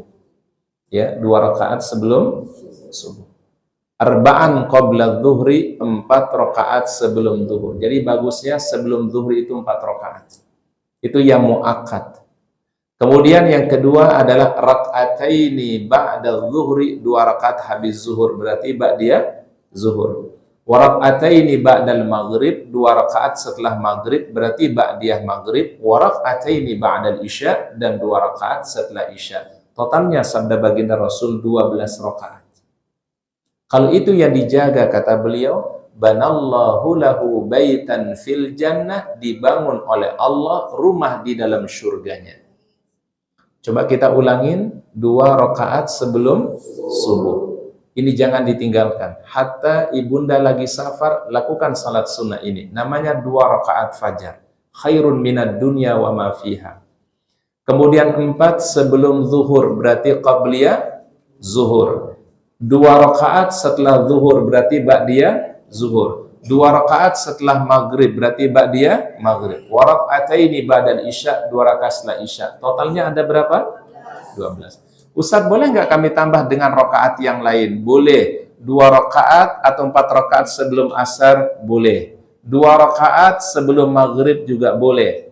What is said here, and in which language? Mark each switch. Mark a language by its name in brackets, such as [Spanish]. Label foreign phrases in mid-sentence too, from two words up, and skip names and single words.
[Indonesian] Ya, 2 rakaat sebelum subuh. [Arabic] Arba'an qabla dhuhri, [Indonesian] 4 rakaat sebelum zuhur. Jadi bagusnya sebelum zuhur itu 4 rakaat. Itu yang muakkad. Kemudian yang kedua adalah [Arabic] rak'ataini ba'da zuhri, [Indonesian] 2 rakaat habis zuhur, berarti ba'diyah zuhur. [Arabic] Wa rak'ataini ba'dal maghrib, [Indonesian] 2 rakaat setelah maghrib, berarti ba'diyah maghrib. [Arabic] Wa rak'ataini ba'dal isya, [Indonesian] dan 2 rakaat setelah isya. Totalnya sabda baginda Rasul 12 rakaat. Kalau itu yang dijaga, kata beliau, [Arabic] banallahu lahu baitan fil jannah, [Indonesian] dibangun oleh Allah rumah di dalam surganya. Coba kita ulangin 2 rakaat sebelum subuh. Ini jangan ditinggalkan. Hatta ibunda lagi safar, lakukan salat sunnah ini. Namanya 2 rakaat fajar. [Arabic] Khairun minad dunya wa ma fiha. [Indonesian] Kemudian 4 sebelum zuhur, berarti qabliyah zuhur. 2 rakaat setelah zuhur, berarti ba'diyah zuhur. 2 rakaat setelah maghrib, berarti ba'diyah maghrib. [Arabic] Wa raka'ataini ba'dal isya, [Indonesian] 2 rakaat setelah isya. Totalnya ada berapa? 12. Ustaz, boleh nggak kami tambah dengan rakaat yang lain? Boleh. 2 rakaat atau 4 rakaat sebelum asar? Boleh. 2 rakaat sebelum maghrib juga boleh.